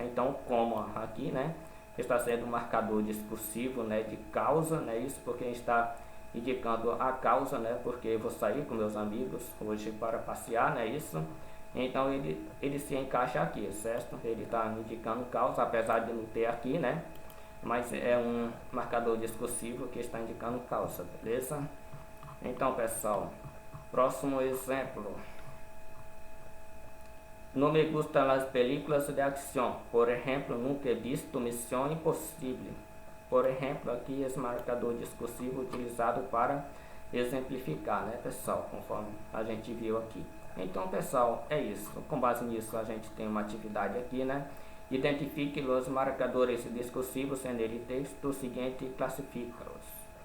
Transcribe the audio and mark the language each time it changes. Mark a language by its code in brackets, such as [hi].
[pt] Então, como aqui, né, está sendo um marcador discursivo, né, de causa, né, isso porque está indicando a causa, né, porque eu vou sair com meus amigos hoje para passear, né, isso. Então ele se encaixa aqui, certo? Ele está indicando causa, apesar de não ter aqui, né? Mas é um marcador discursivo que está indicando causa, beleza? Então, pessoal, próximo exemplo. [es] No me gustan las películas de acción. Por ejemplo, nunca he visto Misión Impossível. [pt] Por exemplo, aqui esse marcador discursivo utilizado para exemplificar, né, pessoal? Conforme a gente viu aqui. Então, pessoal, é isso. Com base nisso, a gente tem uma atividade aqui, né? Identifique os marcadores discursivos [es] en el texto [pt] seguinte e classifica-os.